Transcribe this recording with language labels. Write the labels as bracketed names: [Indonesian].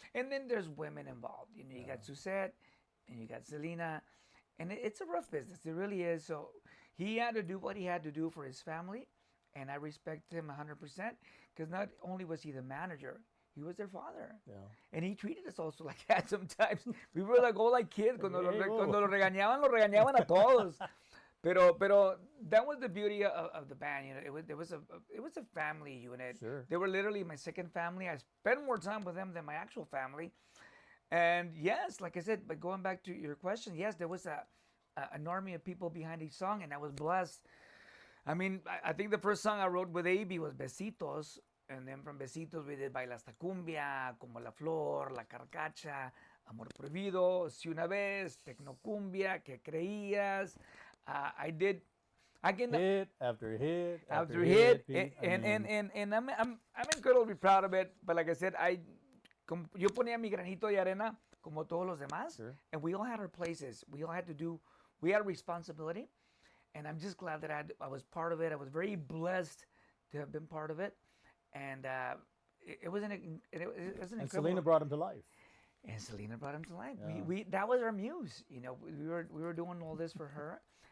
[English] And then there's women involved. You know, you got Suzette and you got Selena. And it's a rough business. It really is. So he had to do what he had to do for his family. And I respect him 100%. Because not only was he the manager, he was their father. Yeah. And he treated us also like that sometimes. We were like all like kids. [Spanish] Cuando lo regañaban a todos. [English] Pero that was the beauty of the band. You know, it was a family unit. Sure. They were literally my second family. I spent more time with them than my actual family. And yes, like I said, but going back to your question, yes, there was an army of people behind each song, and I was blessed. I mean, I think the first song I wrote with AB was Besitos, and then from Besitos we did Baila esta cumbia, Como la Flor, La Carcacha, Amor Prohibido, Si una vez, Tecnocumbia, Que creías. I did. Hit after hit after hit, and I'm incredibly proud of it. But like I said, [Spanish] yo ponía mi granito de arena como todos los demás. [English] Sure. And we all had our places. We all had we had a responsibility. And I'm just glad that I was part of it. I was very blessed to have been part of it. And it was an incredible. And Selena brought him to life. And Selena brought him to life. Yeah. That was our muse. You know, we were doing all this for her.